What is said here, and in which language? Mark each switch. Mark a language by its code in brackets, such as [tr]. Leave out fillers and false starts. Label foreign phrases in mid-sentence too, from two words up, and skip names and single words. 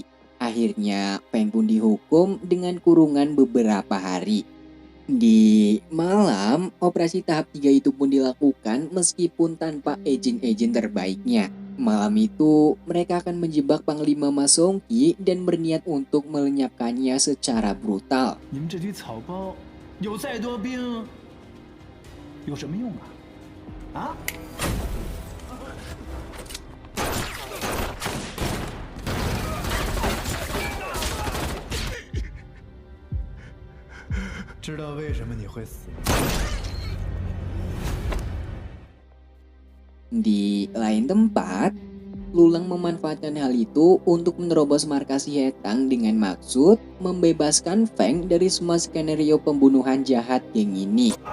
[id] Akhirnya, Feng pun dihukum dengan kurungan beberapa hari. Di malam, operasi tahap 3 itu pun dilakukan meskipun tanpa agen-agen terbaiknya. Malam itu, mereka akan menjebak Panglima Ma Songqi dan berniat untuk melenyapkannya secara brutal. [zh] 你们这堆草包，有再多兵，有什么用啊？啊？知道为什么你会死？ [id] Di lain tempat, Lulang memanfaatkan hal itu untuk menerobos markas Hetang dengan maksud membebaskan Feng dari semua skenario pembunuhan jahat geng ini.